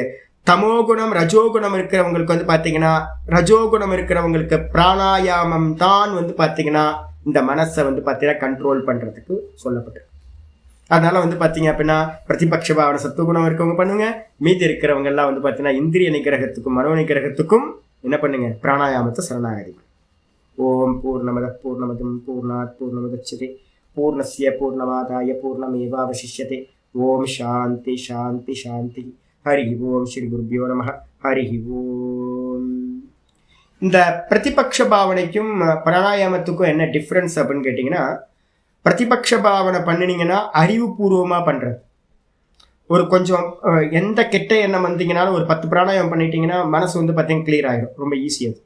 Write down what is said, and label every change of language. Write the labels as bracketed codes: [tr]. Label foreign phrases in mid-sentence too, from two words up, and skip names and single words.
[ta] தமோகுணம் ரஜோகுணம் இருக்கிறவங்களுக்கு வந்து பார்த்தீங்கன்னா, ரஜோகுணம் இருக்கிறவங்களுக்கு பிராணாயாமம் தான் வந்து பார்த்தீங்கன்னா இந்த மனசை வந்து பார்த்தீங்கன்னா கண்ட்ரோல் பண்ணுறதுக்கு சொல்லப்பட்டிருக்கு. அதனால வந்து பார்த்தீங்க அப்படின்னா பிரதிபக்ஷ பாவனை சத்துவகுணம் இருக்கவங்க பண்ணுங்க, மீதி இருக்கிறவங்க எல்லாம் வந்து பார்த்தீங்கன்னா இந்திரிய நிகிரகத்துக்கும் மனோ நிகிரகத்துக்கும் என்ன பண்ணுங்க, பிராணாயாமத்தை சரணாகதி. [sa] ॐ पूर्णमद पूर्णमदम् पूर्णात् पूर्णमुदच्यते पूर्णस्य पूर्णमादाय पूर्णमेवावशिष्यते. ॐ शान्तिः शान्तिः शान्तिः। हरि ॐ श्री गुरुभ्यो नमः. हरि ॐ. [ta] இந்த பிரதிபக்ஷ பாவனைக்கும் பிராணாயாமத்துக்கும் என்ன டிஃப்ரென்ஸ் அப்படின்னு கேட்டிங்கன்னா, பிரதிபக்ஷ பாவனை பண்ணினீங்கன்னா அறிவுபூர்வமாக பண்ணுறது. ஒரு கொஞ்சம் எந்த கெட்ட எண்ணம் வந்தீங்கனாலும் ஒரு 10 பிராணாயாமம் பண்ணிட்டீங்கன்னா மனசு வந்து பார்த்தீங்கன்னா கிளியர் ஆகிடும், ரொம்ப ஈஸியாக.